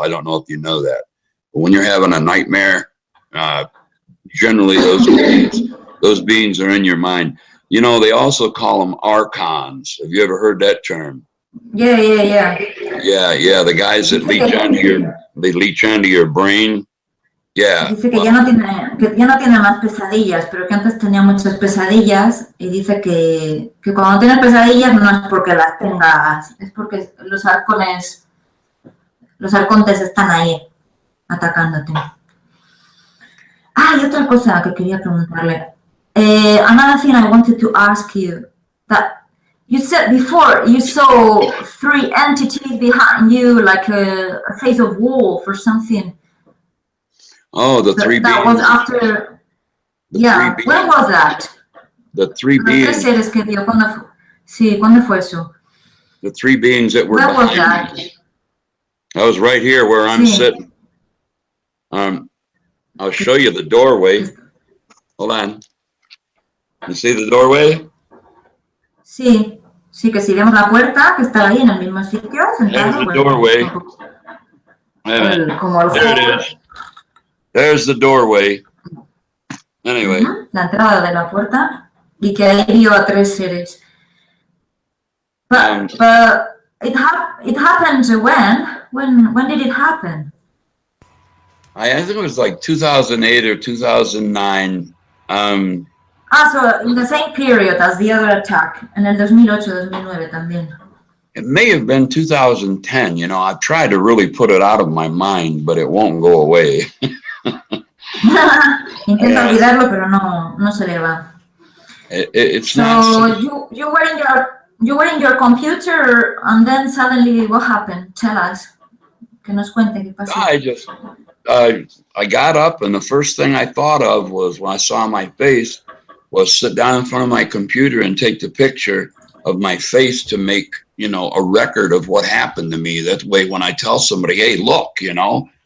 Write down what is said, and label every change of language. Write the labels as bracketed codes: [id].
[en] I don't know if you know that, but when you're having a nightmare, generally those beings are in your mind. You know, they also call them archons. Have you ever heard that term? Yeah. Yeah. The guys that leech onto your brain. Yeah. [es] Dice que ya no tiene más pesadillas, pero que antes tenía muchas pesadillas, y dice que cuando tienes pesadillas no es porque las tengas, es porque los arcontes están ahí atacándote. Ah, y otra cosa que quería preguntarle. [en] Another thing I wanted to ask you, that you said before you saw 3 entities behind you, like a face of wolf or something. Oh, the 3 beings. That was after. Yeah, when was that? The 3 beings. [es] Los 3 seres que vio, ¿cuándo fue eso? [en] The 3 beings that were Where was behind that? me. I was right here where I'm sitting. I'll show you the doorway. Hold on. You see the doorway? [es] Sí, que si vemos la puerta, que está ahí en el mismo sitio, sentado. [en] There's the doorway. There it is. There's the doorway. Anyway. [es] La entrada de la puerta, y que ahí vio a 3 seres. [en] But it happened when did it happen? I think it was like 2008 or 2009. So in the same period as the other attack, [es] en el 2008-2009 también. [en] It may have been 2010. You know, I've tried to really put it out of my mind, but it won't go away. [es] Intenta olvidarlo, pero no se le va. [en] It's so not. You were in your computer, and then suddenly what happened? Tell us. [es] Que nos cuente qué pasó. [en] I got up, and the first thing I thought of was, when I saw my face, was sit down in front of my computer and take the picture of my face to make, you know, a record of what happened to me. That way, when I tell somebody, hey, look, you know,